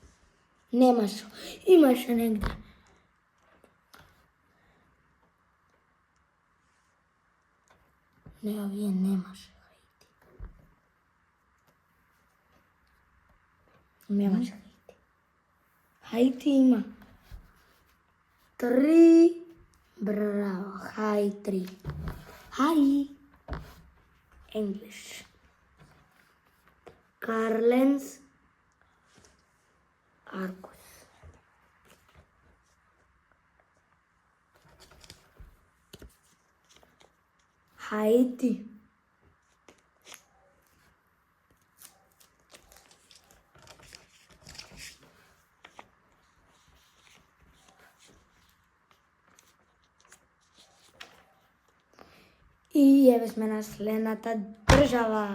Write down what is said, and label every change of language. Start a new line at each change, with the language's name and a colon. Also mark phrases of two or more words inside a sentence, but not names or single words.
Macedonian: Немаше. Имаше негде. Не, овие немаше. Немаше Хаити. Хаити има 3. Браво. Хай 3. Хай. English. Карленс. Аркус. Хаити. И еве сме на следната држава.